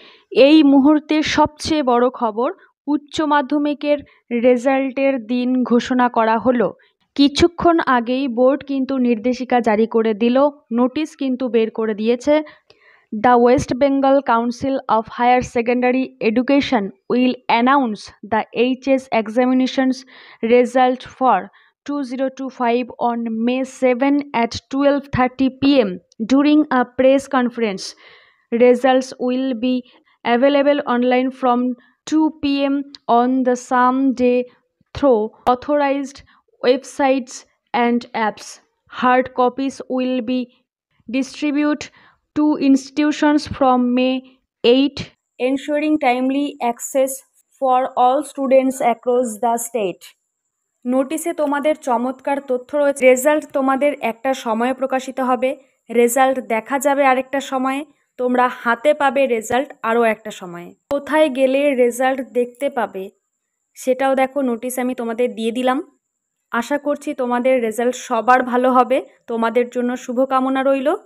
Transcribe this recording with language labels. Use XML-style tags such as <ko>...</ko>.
<bn>এই মুহূর্তের সবচেয়ে বড় খবর, উচ্চ মাধ্যমিকের রেজাল্টের দিন ঘোষণা করা হলো। কিছুক্ষণ আগেই বোর্ড কিন্তু নির্দেশিকা জারি করে দিল, নোটিশ কিন্তু বের করে দিয়েছে।</bn> <en>The West Bengal Council of Higher Secondary Education will announce the HS examinations result for 2025 on May 7 at 12:30 p.m. during a press conference. Results will be available online from 2 p.m. on the same day through authorized websites and apps. Hard copies will be distributed to institutions from May 8, ensuring timely access for all students across the state.</en> <bn>নোটিশে তোমাদের চমৎকার তথ্য রয়েছে। Result তোমাদের একটা সময়ে প্রকাশিত হবে, রেজাল্ট দেখা যাবে আরেকটা সময়ে, তোমরা হাতে পাবে রেজাল্ট আরও একটা সময়ে। কোথায় গেলে রেজাল্ট দেখতে পাবে সেটাও দেখো, নোটিশ আমি তোমাদের দিয়ে দিলাম। আশা করছি তোমাদের রেজাল্ট সবার ভালো হবে, তোমাদের জন্য শুভকামনা রইল।</bn>